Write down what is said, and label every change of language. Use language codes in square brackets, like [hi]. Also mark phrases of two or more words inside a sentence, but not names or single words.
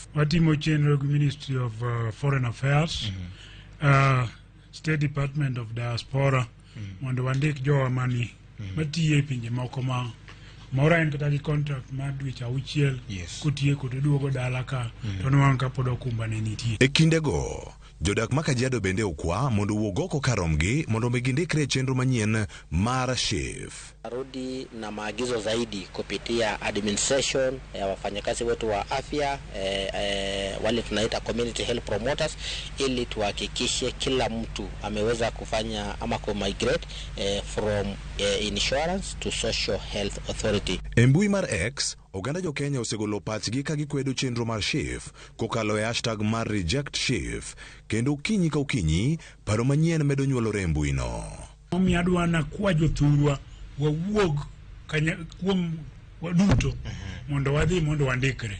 [luo] Watimo chenro gi [en] Ministry of Foreign Affairs, State Department of Diaspora, [luo] mondo wandik jowa mani matiye pinje moko ma moro en kata gi contract mar dweche 6 kotieko to duogo dala ka to nwang' ka pod okumba ne nitie. E kindego jodak ma Kajiado bende okwa mondo wuog oko karomgi mondo gindikre chenro manyien mar SHIF. [sw] Rudi na maagizo zaidi kupitia administration ya wafanyakazi wetu wa afya, wale tunaita [en] community health promoters, [sw] ili tuhakikishe kila mtu ameweza kufanya ama [en] migrate from insurance to social health authority. [luo] Embui mar X, oganda jo-Kenya osegolo pachgi ka gikwedo chenro mar SHIF kokalo e hashtag mar reject SHIF, kendo okinyi ka okinyi paro manyien medo nyuolore e mbui no. Omiyo adwana kwa jothurwa wawuog kuom waduto mondo wadhi mondo wandikre.